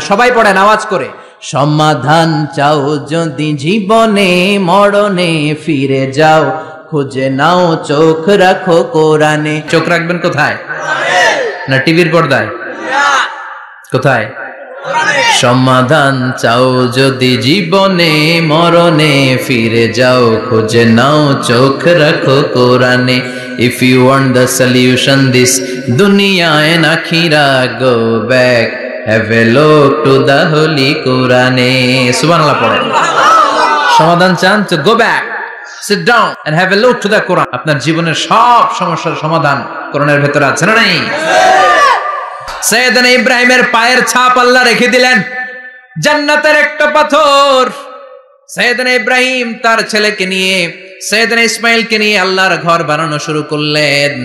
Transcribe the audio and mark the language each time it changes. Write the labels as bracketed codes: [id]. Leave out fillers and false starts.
[bn] সবাই পড়েন আওয়াজ করে। সমাধান চাও যদি জীবনে, মরণে ফিরে যাও, খুঁজে নাও, চোখ রাখো কোরআনে। চোখ রাখবেন কোথায়? না টিভির পর্দায়? কোথায়? সমাধান চাও যদি জীবনে, মরণে ফিরে যাও, খুঁজে নাও, চোখ রাখো কোরআনে। [en] If you want the solution this dunya and akhira, go back, have a look to the holy Quran. [bn] সুবহানাল্লাহ পড়েন। সমাধান চান তো [en] go back, sit down and have a look to the Quran. [bn] আপনার জীবনের সব সমস্যার সমাধান কোরআনের ভেতরে আছে না নাই? সাইয়েদনা ইব্রাহিমের পায়ের ছাপ আল্লাহ রেখে দিলেন জান্নাতের একটা পাথর। সাইয়েদনা ইব্রাহিম তার ছেলেকে নিয়ে, সাইয়েদনা ইসমাইলকে নিয়ে আল্লাহর ঘর বানানো শুরু করলেন।